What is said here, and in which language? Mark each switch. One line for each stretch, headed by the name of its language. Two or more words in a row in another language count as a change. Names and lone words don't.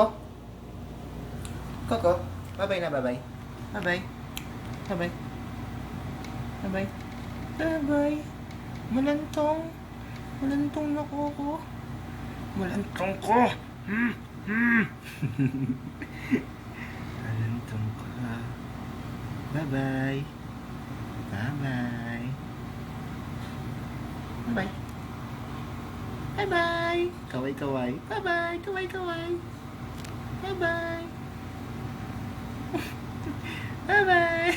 Filipino: Coco. Babay na, babay. Babay. Babay. Babay. Babay. Malantong. Malantong na, Coco. Malantong ko. Malantong ka.
English: Bye-bye. Bye-bye. Bye-bye. Bye-bye. Kaway-kaway. Bye-bye. Kaway-kaway. Bye-bye. Bye-bye.